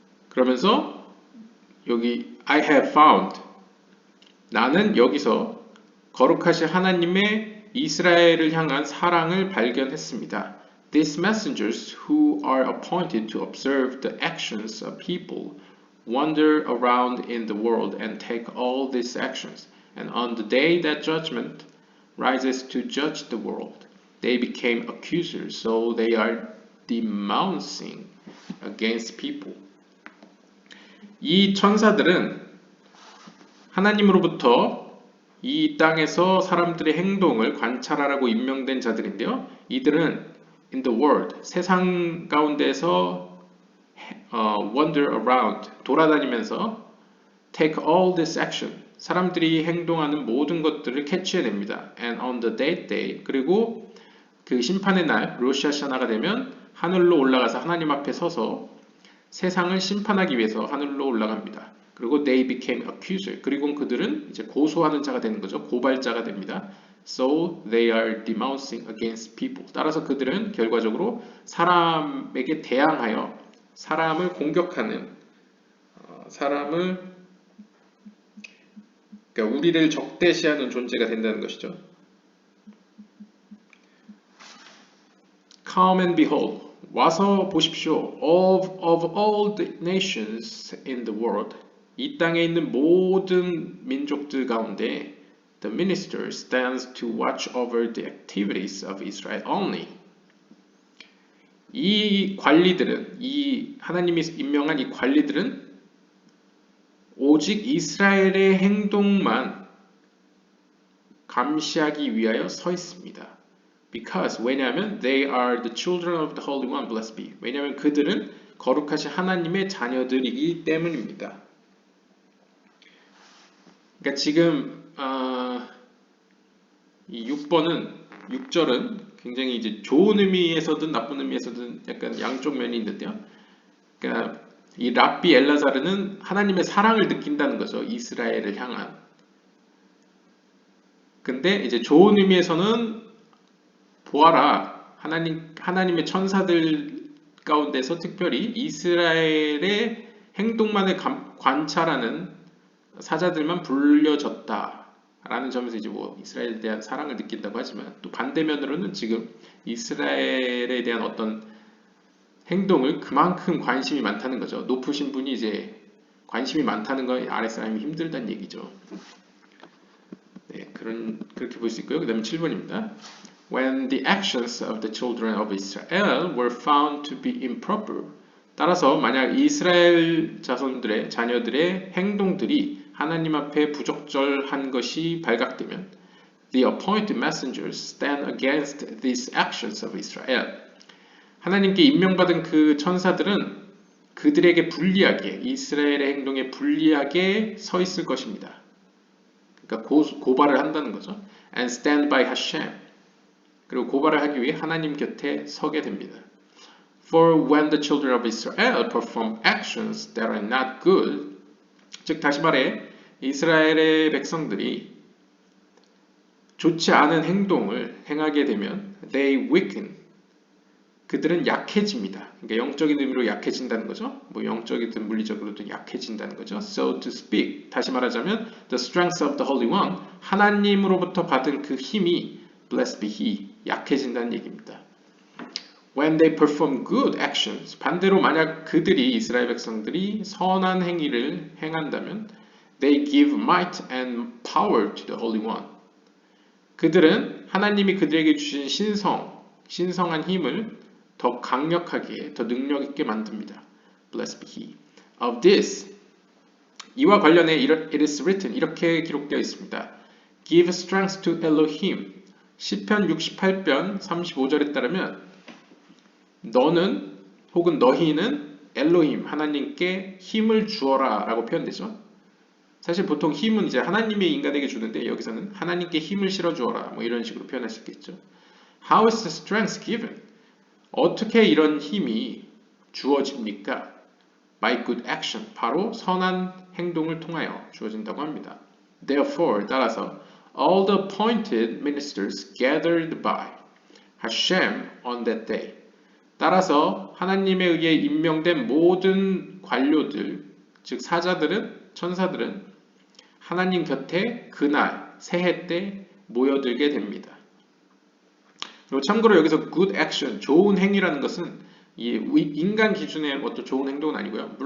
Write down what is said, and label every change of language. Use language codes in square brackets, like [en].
[ko] 그러면서 여기 [en] I have found, [ko] 나는 여기서 거룩하신 하나님의 이스라엘을 향한 사랑을 발견했습니다. [en] These messengers who are appointed to observe the actions of people wander around in the world and take all these actions. And on the day that judgment rises to judge the world, they became accusers, so they are denouncing against people. [ko] 이 천사들은 하나님으로부터 이 땅에서 사람들의 행동을 관찰하라고 임명된 자들인데요. 이들은 [en] in the world, [ko] 세상 가운데서 [en] wander around, [ko] 돌아다니면서 [en] take all this action, [ko] 사람들이 행동하는 모든 것들을 캐치해냅니다. [en] And on the day, [ko] 그리고 그 심판의 날, 로시 하샤나가 되면 하늘로 올라가서 하나님 앞에 서서 세상을 심판하기 위해서 하늘로 올라갑니다. 그리고 [en] they became accuser. [ko] 그리고 그들은 이제 고소하는 자가 되는 거죠. 고발자가 됩니다. [en] So they are denouncing against people. [ko] 따라서 그들은 결과적으로 사람에게 대항하여 사람을 공격하는, 그러니까 우리를 적대시하는 존재가 된다는 것이죠. [en] Come and behold. [ko] 와서 보십시오. [en] Of all the nations in the world. [ko] 이 땅에 있는 모든 민족들 가운데 [en] the minister stands to watch over the activities of Israel only. [ko] 이 관리들은, 이 하나님이 임명한 이 관리들은 오직 이스라엘의 행동만 감시하기 위하여 서 있습니다. [en] Because, [ko] 왜냐하면 [en] they are the children of the Holy One, blessed be. [ko] 왜냐하면 그들은 거룩하신 하나님의 자녀들이기 때문입니다. 그러니까 지금 이 6절은 굉장히 이제 좋은 의미에서든 나쁜 의미에서든 약간 양쪽 면이 있는데요. 그러니까 이 랍비 엘라자르는 하나님의 사랑을 느낀다는 거죠. 이스라엘을 향한. 근데 이제 좋은 의미에서는 보아라. 하나님의 천사들 가운데서 특별히 이스라엘의 행동만을 관찰하는 사자들만 불려졌다. 라는 점에서 이제 이스라엘에 대한 사랑을 느낀다고 하지만 또 반대면으로는 지금 이스라엘에 대한 어떤 행동을 그만큼 관심이 많다는 거죠. 높으신 분이 이제 관심이 많다는 건 아랫사람이 힘들다는 얘기죠. 네, 그렇게 볼 수 있고요. 그 다음에 7번입니다. [en] When the actions of the children of Israel were found to be improper. [ko] 따라서 만약 이스라엘 자녀들의 행동들이 하나님 앞에 부적절한 것이 발각되면 [en] the appointed messengers stand against these actions of Israel. [ko] 하나님께 임명받은 그 천사들은 그들에게 불리하게, 이스라엘의 행동에 불리하게 서 있을 것입니다. 그러니까 고발을 한다는 거죠. [en] And stand by Hashem. [ko] 그리고 고발을 하기 위해 하나님 곁에 서게 됩니다. [en] For when the children of Israel perform actions that are not good, [ko] 즉 다시 말해 이스라엘의 백성들이 좋지 않은 행동을 행하게 되면 [en] they weaken, [ko] 그들은 약해집니다. 그러니까 영적인 의미로 약해진다는 거죠. 뭐 영적이든 물리적으로든 약해진다는 거죠. [en] So to speak, [ko] 다시 말하자면 [en] the strength of the Holy One, [ko] 하나님으로부터 받은 그 힘이 [en] blessed be He, [ko] 약해진다는 얘기입니다. [en] When they perform good actions, [ko] 반대로 만약 그들이 이스라엘 백성들이 선한 행위를 행한다면 [en] they give might and power to the Holy One. [ko] 그들은 하나님이 그들에게 주신 신성한 힘을 더 강력하게, 더 능력 있게 만듭니다. [en] Blessed be He. Of this, [ko] 이와 관련해 [en] it is written, [ko] 이렇게 기록되어 있습니다. [en] Give strength to Elohim. [ko] 시편 68편 35절에 따르면 너는 혹은 너희는 엘로힘, 하나님께 힘을 주어라 라고 표현되죠. 사실 보통 힘은 이제 하나님이 인간에게 주는데 여기서는 하나님께 힘을 실어 주어라 뭐 이런 식으로 표현할 수 있겠죠. [en] How is the strength given? [ko] 어떻게 이런 힘이 주어집니까? [en] By good action, [ko] 바로 선한 행동을 통하여 주어진다고 합니다. [en] Therefore, [ko] 따라서 [en] all the appointed ministers gathered by Hashem on that day. [ko] 따라서 하나님에 의해 임명된 모든 관료들, 즉 사자들은, 천사들은 하나님 곁에 그날 새해 때 모여들게 됩니다. 그리고 참고로 여기서 [en] good action, [ko] 좋은 행위라는 것은 인간 기준의 어떤 좋은 행동은 아니고요.